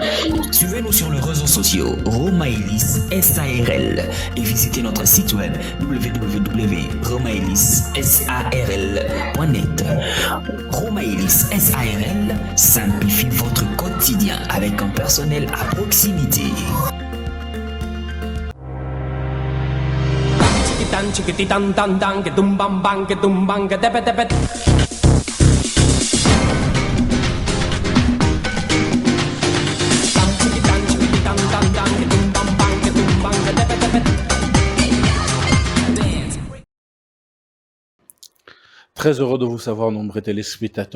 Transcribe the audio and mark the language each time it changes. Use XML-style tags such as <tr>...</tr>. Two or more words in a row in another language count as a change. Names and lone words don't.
<fr>Suivez-nous sur les réseaux sociaux Romaelis SARL et visitez notre site web www.romaelissarl.net. Romaelis SARL simplifie votre quotidien avec un personnel à proximité. Chiquiti tan tan tan que tumban bang que tumban que tepe tepe. Très heureux de vous savoir, nombreux téléspectateurs.</fr>